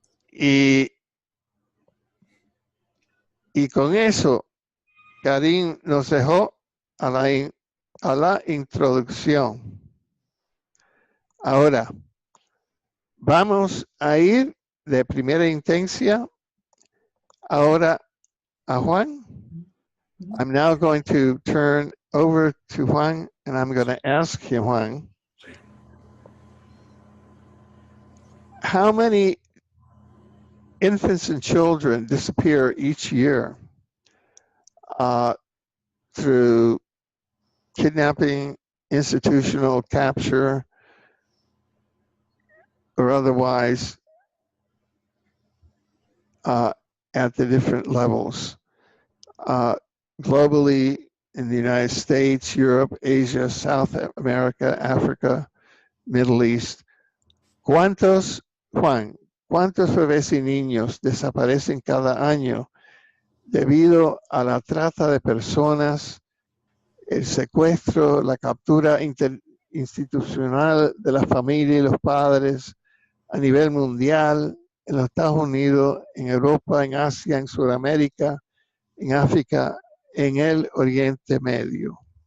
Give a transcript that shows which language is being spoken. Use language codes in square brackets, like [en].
[es] Y con eso, Carine nos dejó a la introducción. Ahora, vamos a ir de primera instancia ahora a Juan. [en] I'm now going to turn over to Juan, and I'm going to ask him, Juan, how many infants and children disappear each year through kidnapping, institutional capture, or otherwise at the different levels. Globally, in the United States, Europe, Asia, South America, Africa, Middle East. [es] ¿Cuántos bebés y niños desaparecen cada año debido a la trata de personas, el secuestro, la captura institucional de la familia y los padres a nivel mundial, en los Estados Unidos, en Europa, en Asia, en Sudamérica, en África, en el Oriente Medio?